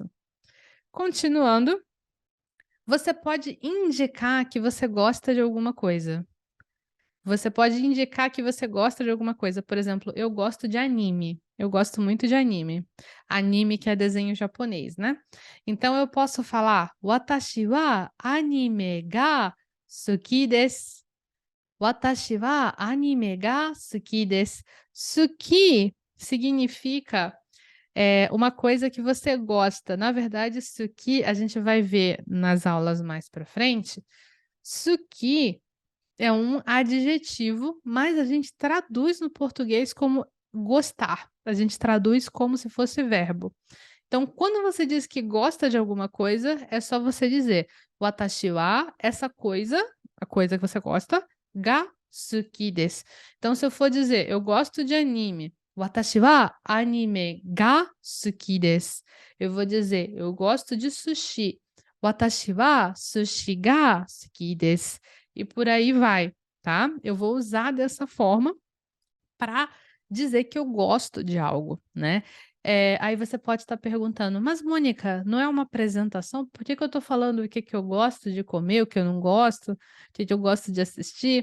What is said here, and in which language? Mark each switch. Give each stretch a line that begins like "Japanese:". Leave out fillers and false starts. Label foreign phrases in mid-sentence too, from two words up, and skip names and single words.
Portuguese: Continuando, você pode indicar que você gosta de alguma coisa. Você pode indicar que você gosta de alguma coisa. Por exemplo, eu gosto de anime. Eu gosto muito de anime. Anime que é desenho japonês, né? Então eu posso falar
Japanese: 私はアニメが好きです. 私はアニメが好きです.
Portuguese: Suki significa uma coisa que você gosta. Na verdade, suki a gente vai ver nas aulas mais para frente. Suki é um adjetivo, mas a gente traduz no português como gostar. A gente traduz como se fosse verbo. Então, quando você diz que gosta de alguma coisa, é só você dizer
Japanese: 私は,
Portuguese: essa coisa, a coisa que você gosta,
Japanese: が好きです.
Portuguese: Então, se eu for dizer eu gosto de anime,
Japanese: 私はアニメが好きです.
Portuguese: Eu vou dizer eu gosto de sushi,
Japanese: 私は寿司が好きです.
Portuguese: E por aí vai, tá? Eu vou usar dessa forma para dizer que eu gosto de algo, né? Aí você pode estar perguntando, mas Mônica, não é uma apresentação? Por que que eu estou falando o que que eu gosto de comer, o que eu não gosto, o que que eu gosto de assistir?